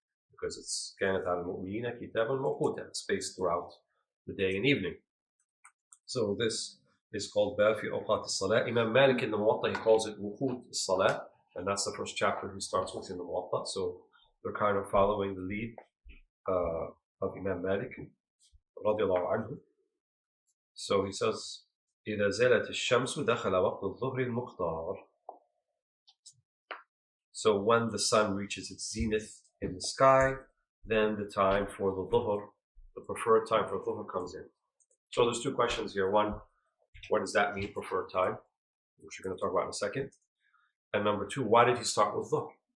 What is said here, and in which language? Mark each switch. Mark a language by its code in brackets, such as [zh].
[en] Because it's [ar] كانت على المؤمنين كتابا موقوتا, [en] spaced throughout the day and evening. So this is called Bab fi awqat as-salat. Imam Malik in the Muwatta, he calls it wuqut as-salat, and that's the first chapter he starts with in the Muwatta. So they're kind of following the lead of Imam Malik radiyallahu anhu. So he says, [ar] إذا زالت الشمس دخل وقت الظهر المختار. [en] So when the sun reaches its zenith in the sky, then the time for the dhuhr, the preferred time for dhuhr, comes in. So there's 2 questions here. One, what does that mean, preferred time? Which we're going to talk about in a second. And number 2, why did he start with dhuhr?